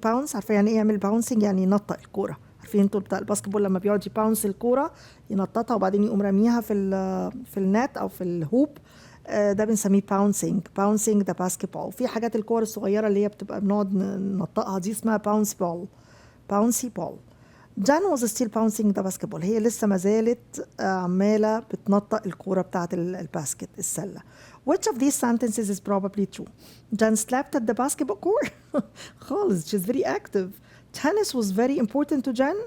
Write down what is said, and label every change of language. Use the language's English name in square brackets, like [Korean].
[Arabic] bounce عارفة يعني ايه يعمل bouncing؟ يعني ينطق الكورة. عارفين انتوا بتاع الباسكتبول لما بيقعد يباونس الكورة ينططها وبعدين يقوم رميها في النت أو في الهوب. ده بنسميه [English] bouncing the basketball. [Arabic] في حاجات الكور الصغيرة اللي هي بتبقى بنقعد ننطقها دي اسمها bouncy ball. [English] Jan was still bouncing the basketball. [Arabic] هي لسه ما زالت عمالة بتنطق الكورة بتاعت الباسكت السلة. [English] Which of these sentences is probably true? Jan slept at the basketball court. [Arabic] خالص, [English] she's very active. Tennis was very important to Jan.